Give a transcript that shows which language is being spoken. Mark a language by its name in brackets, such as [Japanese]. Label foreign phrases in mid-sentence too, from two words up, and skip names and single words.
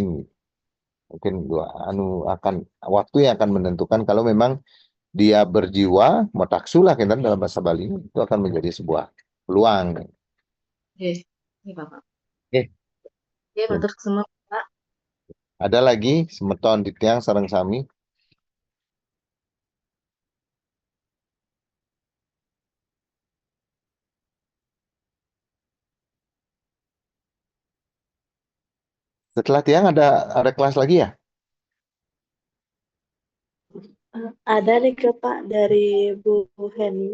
[Indonesian] Mungkin akan waktu yang akan menentukan kalau memang dia berjiwa motaksulah Kenten dalam bahasa Bali itu akan menjadi sebuah peluang. Iya Bapak. Oke. Iya, matur semua Pak. Ada lagi semeton di [Balinese] tiang sareng sami. [Indonesian] Setelah tiang ada kelas lagi ya? Ada nih ke Pak dari Bu Heni.